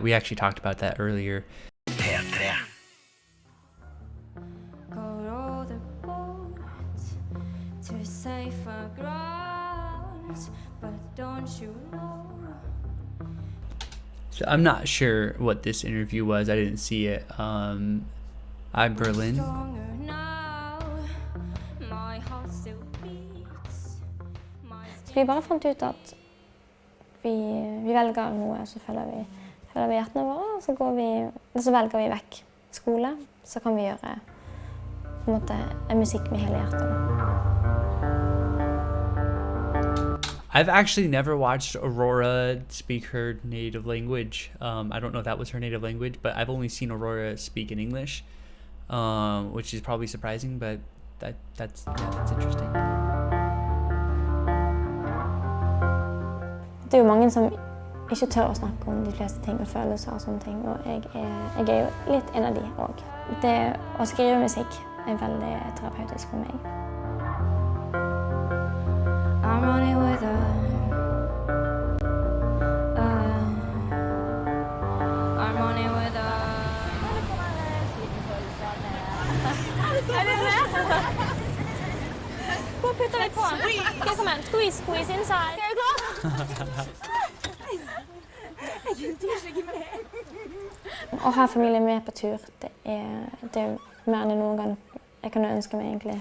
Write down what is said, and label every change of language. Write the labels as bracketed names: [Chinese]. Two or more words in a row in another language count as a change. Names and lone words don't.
[English] We actually talked about that earlier. So I'm not sure what this interview was. I didn't see it. I'm Berlin. [Norwegian] Vi bare fant ut at vi velger noe, så følger vi hjertene våre, og så velger vi vekk skole, så kan vi gjøre på en måte en musikk med hele hjertet. [English] I've actually never watched Aurora speak her native language. I don't know if that was her native language, but I've only seen Aurora speak in English, which is probably surprising, but that's interesting. [Norwegian] Det er jo mange som ikke tør å snakke om de fleste ting og følelser og sånne ting, og jeg er jo litt en av de også. Det å skrive musikk er veldig terapeutisk for meg. [English] I'm running with I'm running with [Norwegian] Hvor putter vi på? Okay, kom igjen. [English] Squeeze inside. [Norwegian] Er du klar? Å ha familien med på tur, det er mer enn noen gang jeg kan ønske meg egentlig.